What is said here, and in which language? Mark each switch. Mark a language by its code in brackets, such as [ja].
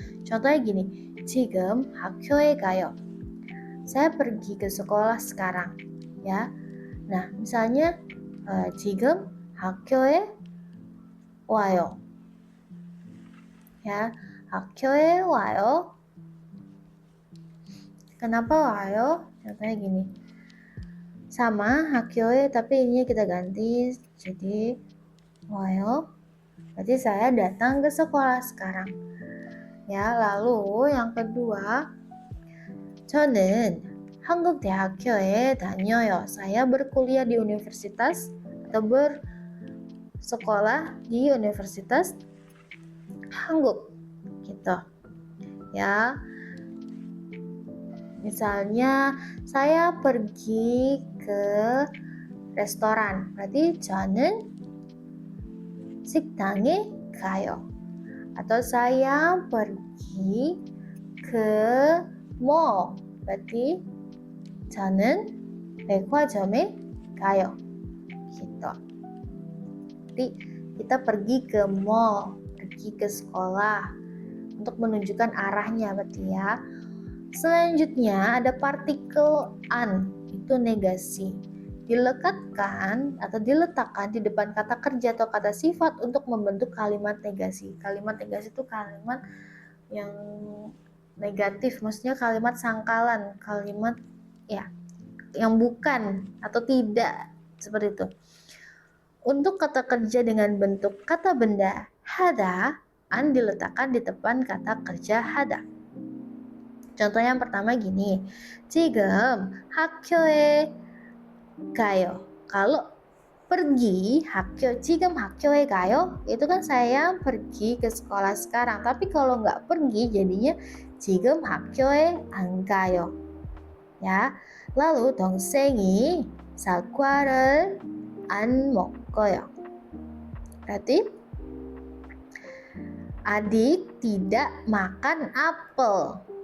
[id] Contohnya gini, [ko] 지금 학교에 가요. [id] Saya pergi ke sekolah sekarang, ya. Nah, misalnya [ko] 지금 학교에 와요. Ya, 학교에 와요. [id] Kenapa wayo? Contohnya gini. Sama [ko] 학교에 [id] tapi ini kita ganti jadi wayo. Berarti saya datang ke sekolah sekarang. Ya, lalu yang kedua, [ko] 저는 한국 대학교에 다녀요. [id] Saya berkuliah di universitas atau bersekolah di Universitas Hanguk gitu. Ya. Misalnya saya pergi ke restoran. Berarti [ko] 저는 식당에 가요. [id] Atau saya pergi ke mall. Berarti [ko] 저는 백화점에 가요. [id] Gitu. Jadi kita pergi ke mall, pergi ke sekolah untuk menunjukkan arahnya berarti ya. Selanjutnya ada partikel an, itu negasi. Dilekatkan atau diletakkan di depan kata kerja atau kata sifat untuk membentuk kalimat negasi. Kalimat negasi itu kalimat yang negatif, maksudnya kalimat sangkalan, kalimat ya yang bukan atau tidak, seperti itu. Untuk kata kerja dengan bentuk kata benda hada, an diletakkan di depan kata kerja hada. Contohnya yang pertama gini, [ko] 지금 학교에 가요. [id] Kalau pergi, [ko] 지금 학교에 가요, [id] itu kan saya pergi ke sekolah sekarang. Tapi kalau nggak pergi, jadinya [ko] 지금 학교에 안 가요. [id] Ya. Lalu [ko] 동생이 사과를 안 먹어요. [id] Berarti adik tidak makan apel.